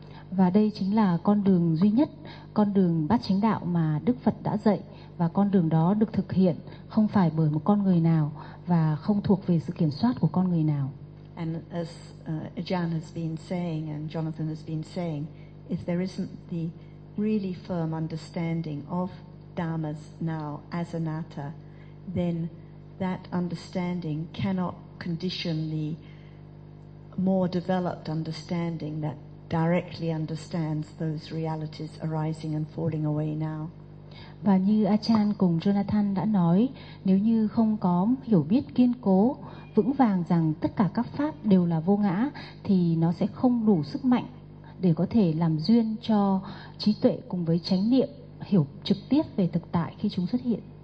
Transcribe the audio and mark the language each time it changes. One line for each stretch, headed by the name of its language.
Vietnamese: Và đây chính là con đường duy nhất, con đường bát chánh đạo mà Đức Phật đã dạy, và con đường đó được thực hiện không phải bởi một con người nào và không thuộc về sự kiểm soát của con người nào.
English: And as Ajahn has been saying and Jonathan has been saying, if there isn't the really firm understanding of dharmas now as anatta, then that understanding cannot condition the more developed understanding that directly understands those realities arising and falling away now.
Vietnamese: Và như Ajahn cùng Jonathan đã nói, nếu như không có hiểu biết kiên cố vững vàng rằng tất cả các pháp đều là vô ngã, thì nó sẽ không đủ sức mạnh để có thể làm duyên cho trí tuệ cùng với chánh niệm hiểu trực tiếp về thực tại khi chúng xuất hiện.